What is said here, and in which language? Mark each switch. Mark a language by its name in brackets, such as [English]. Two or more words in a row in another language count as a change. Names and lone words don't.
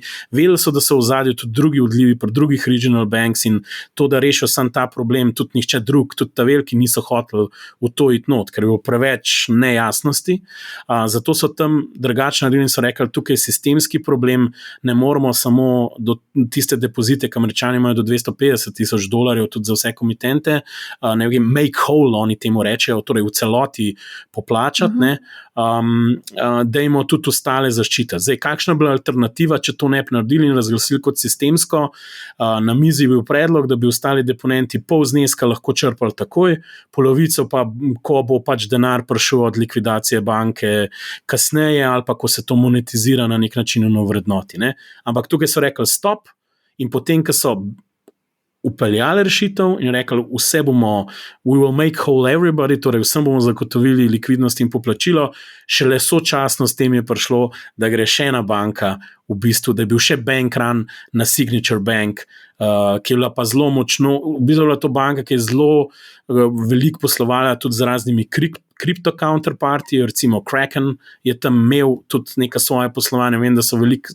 [Slovenian] Vedeli so, da so v ozadju tudi drugi odlivi pri drugih [English] regional banks [Slovenian] in to, da rešijo sam ta problem, tudi nihče drug, tudi ta veliki niso hoteli v to iti not, ker je bilo preveč nejasnosti. Zato so tam drugače naredili in so rekli, tukaj je sistemski problem, ne moramo samo do tiste depozite, ki Američani imajo do $250,000 tudi za vse komitente, ne vem, [English] make whole, [Slovenian] oni temu rečejo, torej v celoti poplačati, dajmo tudi ostale zaščite. Zdaj, kakšna bila alternativa, če to ne bi naredili in razglasili kot sistemsko? Na mizi je bil predlog, da bi ostali deponenti pol zneska lahko črpali takoj, polovico pa, ko bo pač denar prišel od likvidacije banke kasneje ali pa ko se to monetizira na nek način v vrednoti. Ampak tukaj so rekli stop in potem, ko so upeljali rešitev in rekli, vse bomo, [English] we will make whole everybody, [Slovenian] torej vsem bomo zagotovili likvidnost in poplačilo, šele sočasno s tem je prišlo, da gre še ena banka, v bistvu, da je bil še [English] bank run [Slovenian] na Signature Bank, ki je bila pa zelo močno, v bistvu je bila to banka, ki je zelo veliko poslovala tudi z raznimi kripto counterparty, recimo Kraken je tam imel tudi neka svoje poslovanje, vem, da so veliko